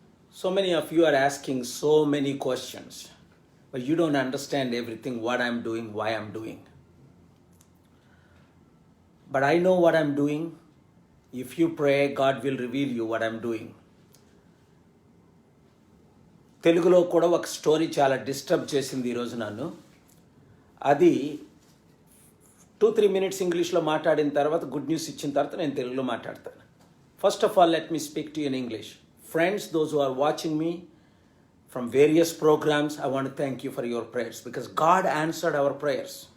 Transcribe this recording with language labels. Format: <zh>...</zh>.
<en>So many of you are asking so many questions, but you don't understand everything, what I'm doing, why I'm doing. But I know what I'm doing. If you pray, God will reveal you what I'm doing.</en> <te>తెలుగులో కూడా ఒక story చాలా disturb చేసింది ఈరోజు నన్ను. అది 2-3 minutes ఇంగ్లీష్లో మాట్లాడిన తర్వాత గుడ్ న్యూస్ ఇచ్చిన తర్వాత నేను తెలుగులో మాట్లాడతాను.</te> <en>First of all let me speak to you in English. Friends, those who are watching me from various programs, I want to thank you for your prayers because God answered our prayers.</en>